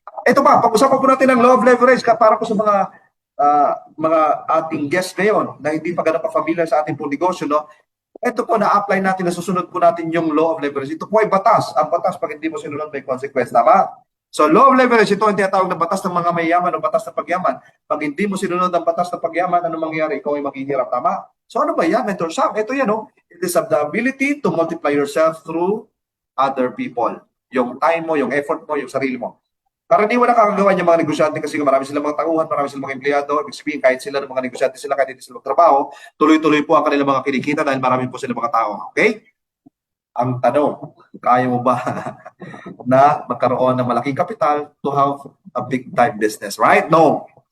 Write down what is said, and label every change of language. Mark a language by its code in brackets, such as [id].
[tl] Ito pa, pag-usapan po natin ng law of leverage para po sa mga ating guests ngayon na hindi pa ganun pa-familiar sa ating pong negosyo, no? Ito po na-apply natin, nasusunod po natin yung law of leverage. Ito po ay batas. Ang batas, pag hindi mo sinunod, may consequence. Tama? So, law of leverage, ito ang tinatawag na batas ng mga mayaman o batas ng pagyaman. Pag hindi mo sinunod ang batas ng pagyaman, ano mangyayari? Ikaw ay maghihirap. Tama? So, ano ba yan, Mentor Sam? Ito yan, no? [en] It is the ability to multiply yourself through other people. [tl] Yung time mo, yung effort mo, yung sarili mo. Karaniwan na kakagawa niya mga negosyante kasi marami silang mga tauhan, marami silang mga empleyado. Ibig sabihin, kahit sila ng mga negosyante sila, kahit hindi sila magtrabaho, tuloy-tuloy po ang kanilang mga kinikita dahil marami po silang mga tao. Okay? Ang tanong, kaya mo ba na magkaroon ng malaking kapital [en] to have a big time business? Right? No.